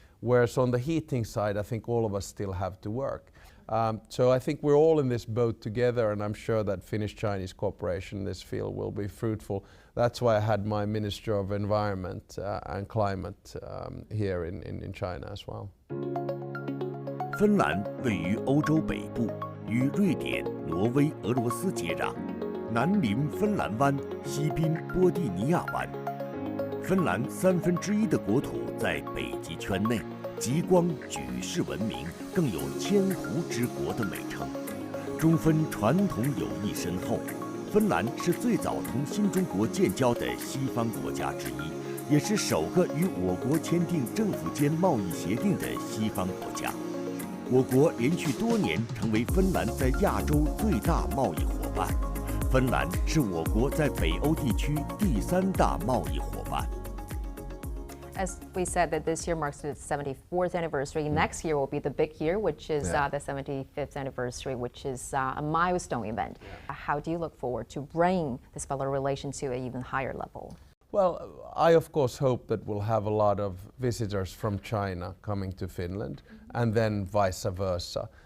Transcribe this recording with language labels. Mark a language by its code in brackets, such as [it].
[en] Whereas on the heating side, I think all of us still have to work. So I think we're all in this boat together, and I'm sure that Finnish-Chinese cooperation in this field will be fruitful. That's why I had my Minister of Environment and Climate here in China as well. [zh] 芬兰位于欧洲北部，与瑞典、挪威、俄罗斯接壤。南临芬兰湾，西濒波蒂尼亚湾。芬兰1/3的国土在北极圈内，极光举世闻名，更有千湖之国的美称。中芬传统友谊深厚，芬兰是最早同新中国建交的西方国家之一，也是首个与我国签订政府间贸易协定的西方国家。我国连续多年成为芬兰在亚洲最大贸易伙伴。芬兰是我国在北欧地区第3大贸易伙伴。 [en] As we said, that this year marks the 74th anniversary. Next year will be the big year, which is the 75th anniversary, which is a milestone event. How do you look forward to bring this bilateral relation to an even higher level? Well, I of course hope that we'll have a lot of visitors from China coming to Finland, and then vice versa.